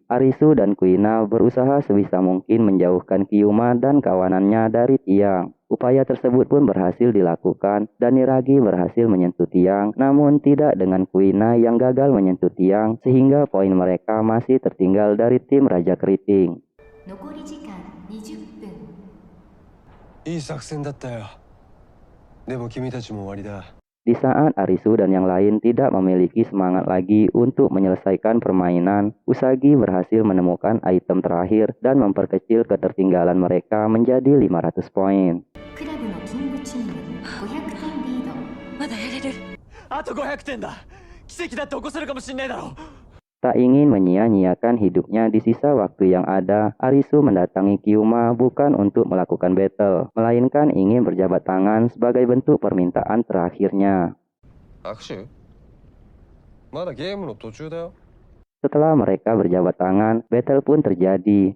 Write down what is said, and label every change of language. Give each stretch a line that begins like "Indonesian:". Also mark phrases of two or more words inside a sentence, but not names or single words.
Indonesian: Arisu dan Kuina berusaha sebisa mungkin menjauhkan Kyuma dan kawanannya dari tiang. Upaya tersebut pun berhasil dilakukan dan Niragi berhasil menyentuh tiang, namun tidak dengan Kuina yang gagal menyentuh tiang sehingga poin mereka masih tertinggal dari tim Raja Keriting.
Japanese: 残り時間20分。いい作戦だったよ。でも君たちも終わりだ。
Indonesian: Di saat Arisu dan yang lain tidak memiliki semangat lagi untuk menyelesaikan permainan, Usagi berhasil menemukan item terakhir dan memperkecil ketertinggalan mereka menjadi 500 poin.
Japanese: クラブのキングチーム500点リード。まだやれる。あと500点だ。奇跡だって起こせるかもしんないだろう。
Indonesian: Tak ingin menyia-nyiakan hidupnya di sisa waktu yang ada, Arisu mendatangi Kyuma bukan untuk melakukan battle, melainkan ingin berjabat tangan sebagai bentuk permintaan terakhirnya. Setelah mereka berjabat tangan, battle pun terjadi.